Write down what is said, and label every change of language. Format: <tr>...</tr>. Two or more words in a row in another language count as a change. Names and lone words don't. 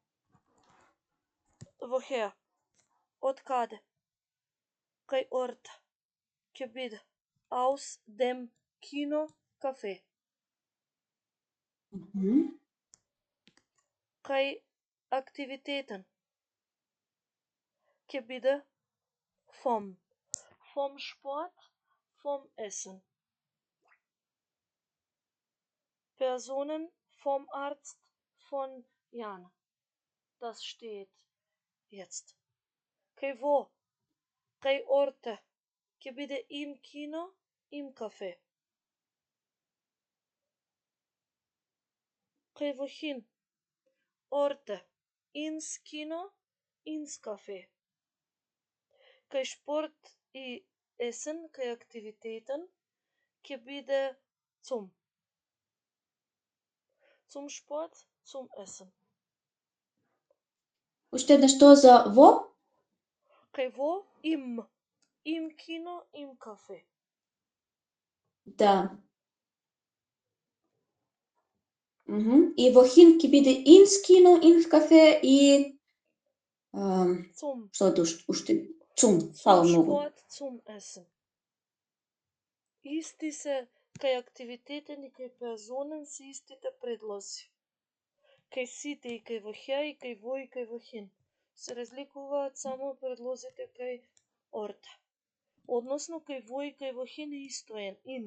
<mk>Woher? Од каде? Кај орта ќе биде</mk> <de>aus dem Kino Café.</de> <mk>Кај активитетен ќе биде</mk> <de>vom Sport, vom Essen. Personen, vom Arzt, von Jan. Das steht jetzt.</de> <mk>Кај во? Кај орте ќе биде</mk> <de>im Kino, im Café.</de> <mk>Кај wohin?</mk> <de>Orte, ins Kino, ins Café.</de> <mk>Кај Sport и Essen, кај активитетен, ќе биде zum.</mk> <de>Zum Sport, zum Essen.</de> <mk>Уште еднаш тоа за во? Кај во,</mk> <de>im Kino, im Café.</de> <mk>Да. И wohin ќе биде</mk> <de>ins Kino, ins Café</de> <mk>и</mk> <de>Zum.</de> <mk>што е уште?</mk> <de>Zum, Zum</de> <mk>фала многу.</mk> <de>Sport, zum Essen.</de> <mk>Исти се кај активитетен и кај персонен се истите предлози. Кај сите и кај woher и кај во и кај wohin. Се разликуваат само предлозите кај орте. Односно кај во и кај wohin е исто in.</mk>